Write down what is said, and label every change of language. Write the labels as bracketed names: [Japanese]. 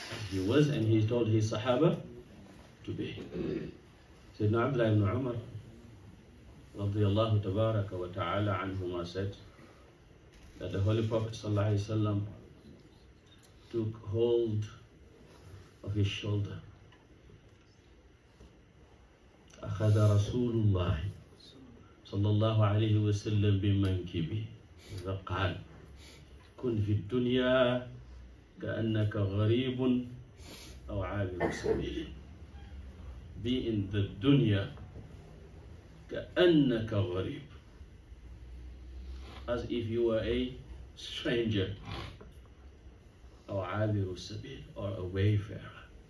[English] He was and he told his Sahaba to be. Sayyidina Abdullah ibn Umar radiyallahu tabaraka wa ta'ala anhuma said that the Holy Prophet sallallahu alayhi wasallam took hold of his shoulder. [Arabic] أخذ رسول الله صلى الله عليه وسلم بمنكبه وقال كن في الدنيا كأنك غريب أو عابر سبيل. [English] Be in the dunya [Arabic] كأنك غريب, [English] as if you were a stranger, or [Arabic] عابر السبيل, [English] or a wayfarer.